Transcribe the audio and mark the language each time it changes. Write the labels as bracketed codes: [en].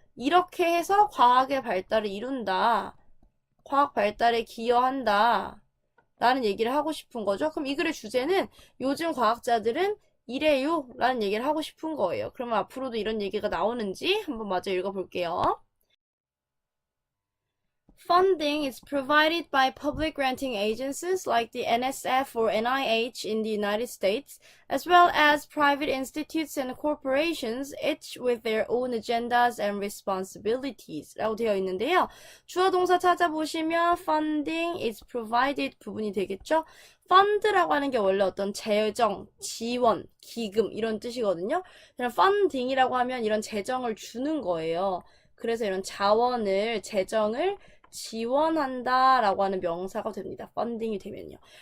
[ko] 이렇게 해서 과학의 발달을 이룬다. 과학 발달에 기여한다. 라는 얘기를 하고 싶은 거죠. 그럼 이 글의 주제는 요즘 과학자들은 이래요. 라는 얘기를 하고 싶은 거예요. 그러면 앞으로도 이런 얘기가 나오는지 한번 마저 읽어볼게요. [en] Funding is provided by public granting agencies like the NSF or NIH in the United States, as well as private institutes and corporations, each with their own agendas and responsibilities [ko] 라고 되어 있는데요. 주어 동사 찾아보시면 [en] funding is provided [ko] 부분이 되겠죠. fund라고 하는 게 원래 어떤 재정, 지원, 기금 이런 뜻이거든요. 그냥 funding이라고 하면 이런 재정을 주는 거예요. 그래서 이런 자원을, 재정을 지원한다 라고 하는 명사가 됩니다. funding이 되면요.